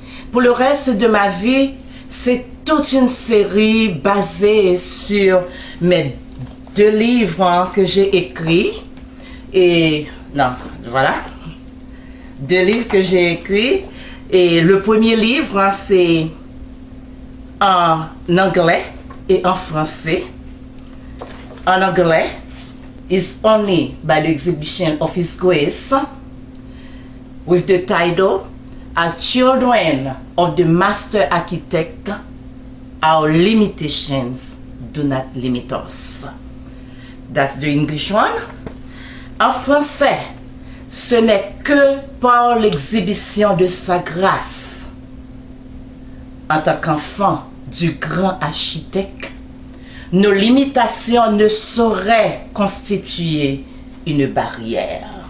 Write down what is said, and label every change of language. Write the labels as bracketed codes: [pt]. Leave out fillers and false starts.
[fr] Pour le reste de ma vie, c'est toute une série basée sur mes 2 livres que j'ai écrits. Et non, voilà. 2 livres que j'ai écrits. Et le premier livre, c'est en anglais et en français. En anglais, [en] is only by the exhibition of His grace, with the title As Children of the Master Architect, Our Limitations Do Not Limit Us. That's the English one. [fr] En français, ce n'est que par l'exhibition de sa grâce, en tant qu'enfant du grand architecte, nos limitations ne sauraient constituer une barrière.